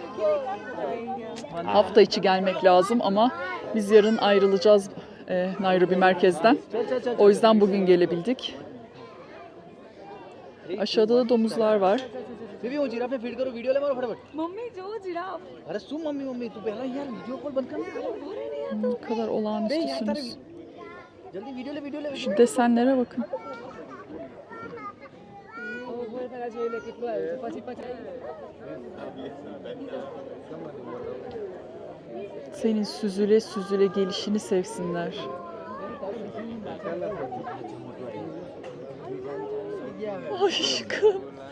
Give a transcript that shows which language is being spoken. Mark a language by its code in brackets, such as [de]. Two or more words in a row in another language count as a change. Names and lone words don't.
[tr] Hafta içi gelmek lazım ama biz yarın ayrılacağız Nairobi merkezden. O yüzden bugün gelebildik. Aşağıda da domuzlar var. [hi] बेबी वो जिराफ पे फीड करो वीडियो ले मारो फटाफट मम्मी जो जिराफ अरे सुन मम्मी मम्मी तू पहला यार [en] video call [hi] बंद कर [tr] Ne kadar olağanüstüsünüz. [hi] जल्दी वीडियो ले [tr] Şu desenlere bakın. Senin süzüle süzüle gelişini sevsinler. Aşkım.